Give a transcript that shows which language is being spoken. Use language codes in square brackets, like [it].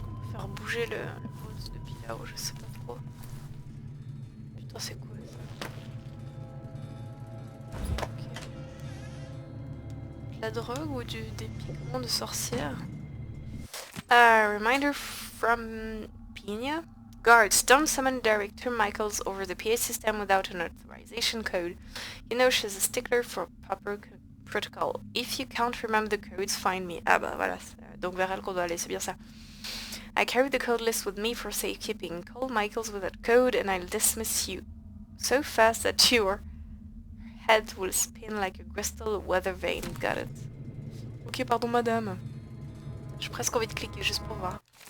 [fr] Faire bouger le Vault depuis là-haut, je sais pas trop. Putain, c'est quoi ça? Ok. De la drogue ou des pigments de sorcière? [en] Reminder from Pina. Guards, don't summon Director Michaels over the PA system without an authorization code. You know she's a stickler for proper protocol. If you can't remember the codes, find me. [fr] Ah bah voilà, donc vers elle qu'on doit aller, c'est bien ça. [en] I carry the code list with me for safekeeping. Call Michaels with that code and I'll dismiss you. So fast that your head will spin like a crystal weather vane. [fr] Got it. Ok, pardon madame. J'ai presque envie de cliquer juste pour voir.